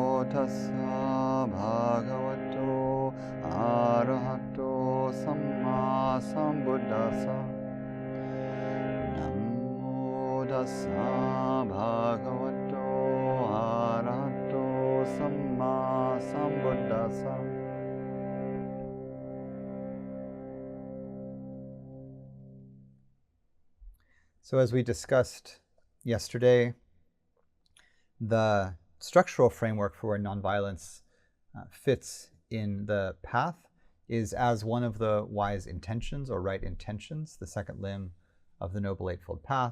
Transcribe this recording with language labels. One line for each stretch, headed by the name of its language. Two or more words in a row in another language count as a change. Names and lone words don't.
Pali: tassa bhagavato arahato samma sambuddhassa. Namo tassa bhagavato arahato samma sambuddhassa.
English: So as we discussed yesterday, the structural framework for where nonviolence fits in the path is as one of the wise intentions or right intentions, the second limb of the Noble Eightfold Path.